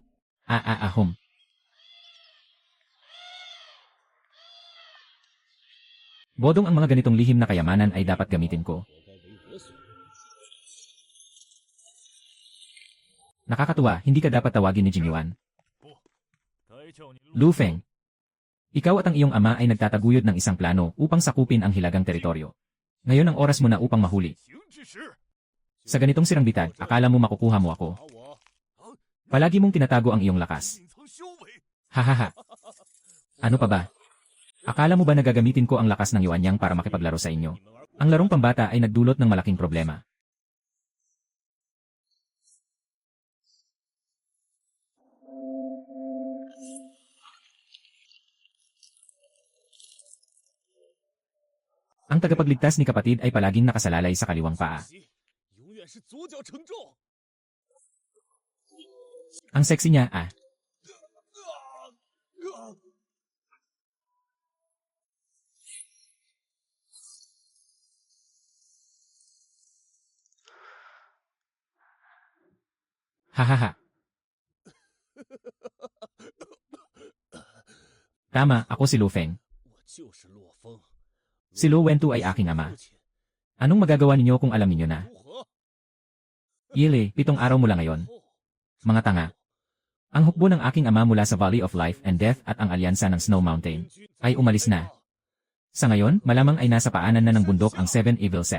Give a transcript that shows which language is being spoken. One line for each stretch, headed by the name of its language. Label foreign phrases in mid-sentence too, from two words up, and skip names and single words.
Filipino: Ahom. Bodong ang mga ganitong lihim na kayamanan ay dapat gamitin ko. Nakakatuwa, hindi ka dapat tawagin ni Jin Yuan.
Chinese: 该叫你 Lu Feng.
Filipino: Ikaw at ang iyong ama ay nagtataguyod ng isang plano upang sakupin ang hilagang teritoryo. Ngayon ang oras mo na upang mahuli.
Chinese: 行之时，
Filipino: Sa ganitong sirang bitag, akala mo makukuha mo ako.
Chinese: 把我
Filipino: Palagi mong tinatago ang iyong lakas.
Chinese: 隐藏修为，
Filipino: Hahaha. Ano pa ba? Akala mo ba nagagamitin ko ang lakas ng Yuanyang para makipaglaro sa inyo? Ang larong pambata ay nagdulot ng malaking problema. Ang tagapagligtas ni kapatid ay palaging nakasalalay sa kaliwang paa.
Chinese: 永远是左脚承重。
Filipino: Ang sexy niya, ah. Hahaha. Tama, ako si Lu Feng.
Chinese: 我就是洛风。
Filipino: Si Lu Wentu ay aking ama. Anong magagawa ninyo kung alam ninyo na?
Chinese: 如何？
Filipino: Yele, 7 araw mula ngayon. Mga tanga. Ang hukbo ng aking ama mula sa Valley of Life and Death at ang alyansa ng Snow Mountain ay umalis na. Sa ngayon, malamang ay nasa paanan na ng bundok ang Seven Evil Sect.